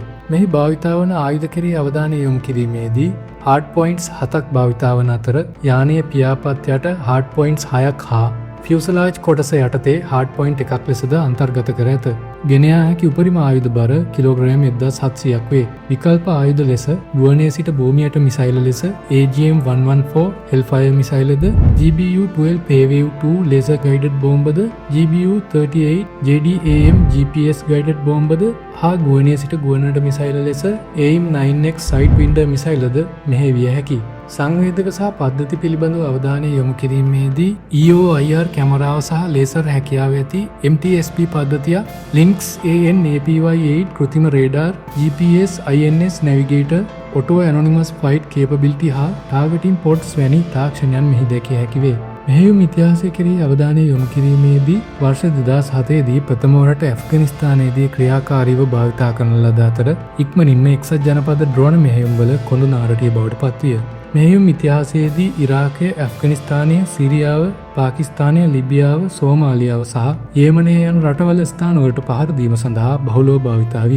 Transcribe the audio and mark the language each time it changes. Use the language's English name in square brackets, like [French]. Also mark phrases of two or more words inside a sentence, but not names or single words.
[Sinhala] මෙහි භාවිතා වන ආයුධ කෙරෙහි අවධානය යොමු කිරීමේදී [English] hard points [Sinhala] 7ක් භාවිතා වන අතර යානයේ පියාපත් යට [English] hard points [Sinhala] 6ක් හා ෆියුසලාජ් කොටස යටතේ [English] hard point [Sinhala] එකක් ලෙසද අන්තර්ගත කර ඇත. ගෙන යා හැකි උපරිම ආයුධ බර කිලෝග්‍රෑම් 1700ක් වේ. විකල්ප ආයුධ ලෙස ගුවනේ සිට භූමියට මිසයිල ලෙස AGM-114 Hellfire මිසයිලද, GBU-12 Paywave-2 [English] laser guided [Sinhala] බෝම්බද, GBU-38 JDAM [English] GPS guided [Sinhala] බෝම්බද හා ගුවනේ සිට ගුවනට මිසයිල ලෙස AIM-9X Sidewinder මිසයිලද මෙහෙවිය හැකියි. සංවේදක සහ පද්ධති පිළිබඳව අවධානය යොමු කිරීමේදී EOIR කැමරාව සහ ලේසර් හැකියාව ඇති MTSP පද්ධතිය, Lynx AN/APY-8 කෘත්‍රිම රේඩාර්, [English] GPS INS navigator, auto anonymous flight capability හා targeting pods [Sinhala] වැනි තාක්ෂණයන් මෙහි දැකිය හැකි වේ. මෙහෙයුම් ඉතිහාසය කෙරෙහි අවධානය යොමු කිරීමේදී වර්ෂ 2007 දී ප්‍රථම වරට ඇෆ්ගනිස්තානයේදී ක්‍රියාකාරීව භාවිතා කරන ලද අතර ඉක්මනින්ම එක්සත් ජනපද ඩ්‍රෝන මෙහෙයුම්වල කොඳු නාරටිය බවට පත්විය. මෙහෙයුම් ඉතිහාසයේදී ඉරාකය, ඇෆ්ගනිස්තානය, සිරියාව, පාකිස්තානය, ලිබියාව, සෝමාලියාව සහ යේමනය යන රටවල ස්ථානවලට පහර දීම සඳහා බහුලව භාවිතා විය.